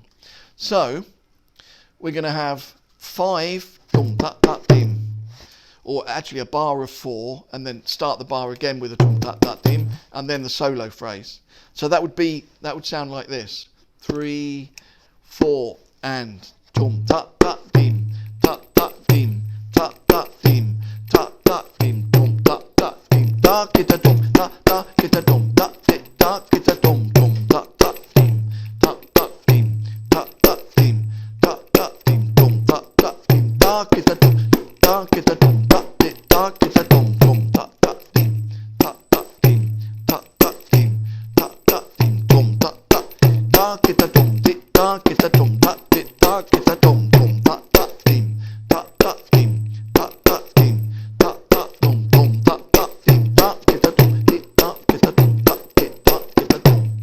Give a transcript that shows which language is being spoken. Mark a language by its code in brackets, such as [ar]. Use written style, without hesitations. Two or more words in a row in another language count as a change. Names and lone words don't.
[en] So we're going to have 5 or actually a bar of 4, and then start the bar again with a and then the solo phrase. So that would sound like this: 3, 4, and tum ta ta dim ta ta dim ta ta dim ta ta dim tum ta ta dim ta kita dum ta ta kita dum ta ta kita dum dum ta ta dim ta ta dim ta ta dim ta ta dim dum ta ta dim ta kita dum ta kita dum ta ta kita dum dum ta ta dim ta ta dim ta ta dim ta ta dim dum ta ta ta kita dum ta kita dum ta ta kita dum dum ta ta dim ta ta dim ta ta dim ta ta dum dum ta ta dim ta kita dum ta kita dum ta kita dum.